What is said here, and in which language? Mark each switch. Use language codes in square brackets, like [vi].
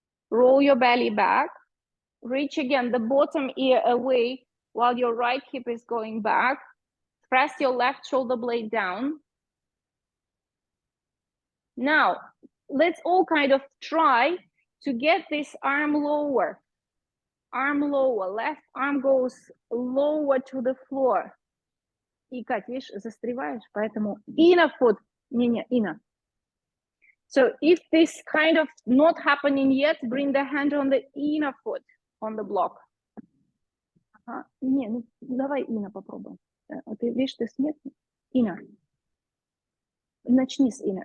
[en] Roll your belly back. Reach again the bottom ear away while your right hip is going back. Press your left shoulder blade down. Now, let's all kind of try to get this arm lower. Arm lower. Left arm goes lower to the floor. [ru] И, Кать, видишь, застреваешь, поэтому [en] inner foot. [ru] Не, inner. [en] So if this kind of not happening yet, bring the hand on the inner foot on the block. [ru] Не, ну давай inner попробуем. Ты видишь, ты с inner. Начни с inner.